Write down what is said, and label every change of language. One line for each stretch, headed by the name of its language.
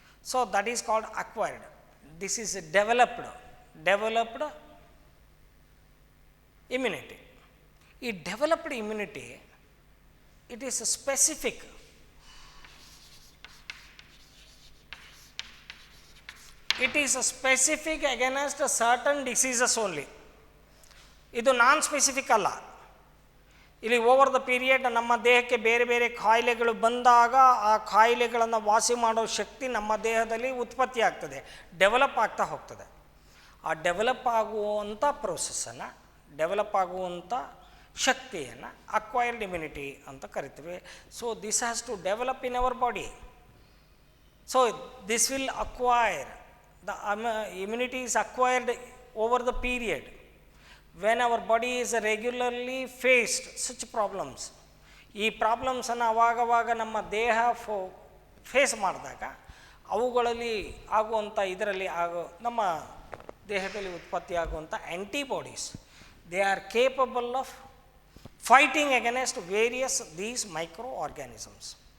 English: So that is called acquired. This is developed immunity. ಈ developed immunity, it is a specific. It is specific against certain diseases only.
Kannada: ಇದು ನಾನ್ specific ಅಲ್ಲ. ಇಲ್ಲಿ
English: over the period
Kannada: ನಮ್ಮ ದೇಹಕ್ಕೆ ಬೇರೆ ಬೇರೆ ಕಾಯಿಲೆಗಳು ಬಂದಾಗ ಆ ಕಾಯಿಲೆಗಳನ್ನು ವಾಸಿ ಮಾಡೋ ಶಕ್ತಿ ನಮ್ಮ ದೇಹದಲ್ಲಿ ಉತ್ಪತ್ತಿ ಆಗ್ತದೆ, ಡೆವಲಪ್ ಆಗ್ತಾ ಹೋಗ್ತದೆ. ಆ ಡೆವಲಪ್ ಆಗುವಂಥ ಪ್ರೋಸೆಸ್ಸನ್ನು, ಡೆವಲಪ್ ಆಗುವಂಥ ಶಕ್ತಿಯನ್ನು ಅಕ್ವೈರ್ಡ್ ಇಮ್ಯುನಿಟಿ ಅಂತ ಕರಿತೀವಿ.
English: So this has to develop in our body. So this will acquire. The immunity is acquired over the period when our body is regularly faced such problems.
Kannada: ಈ ಪ್ರಾಬ್ಲಮ್ಸನ್ನು ಅವಾಗವಾಗ ನಮ್ಮ ದೇಹ face ಮಾಡಿದಾಗ ಅವುಗಳಲ್ಲಿ ಆಗುವಂಥ ಇದರಲ್ಲಿ ನಮ್ಮ ದೇಹದಲ್ಲಿ ಉತ್ಪತ್ತಿ ಆಗುವಂಥ antibodies,
English: They are capable of fighting against various these micro organisms.